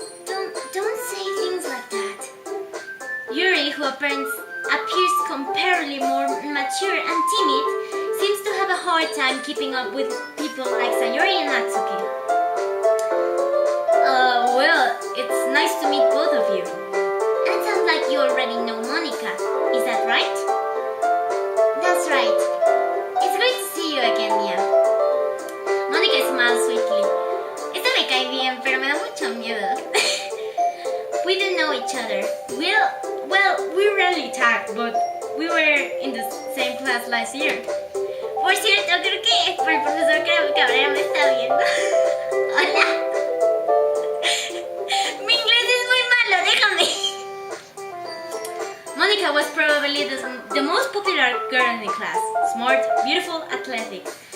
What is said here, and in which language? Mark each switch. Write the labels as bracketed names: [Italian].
[English] Don't say things like that. Yuri, who appears comparably more mature and timid, seems to have a hard time keeping up with people like Sayori and Natsuki. Well, it's nice to meet both of you. And it sounds like you already know Monica. Is that right? That's right. It's great to see you again, Mia. Monica smiles sweetly. [Spanish] Esta me cae bien, pero me da mucho miedo. [English] We don't know each other. Well, we rarely talk, but we were in the same class last year. [Spanish] Por cierto, creo que el profesor Cabrera me está viendo. Hola. Mi inglés es muy malo, déjame. [English] Monica was probably the most popular girl in the class. Smart, beautiful, athletic.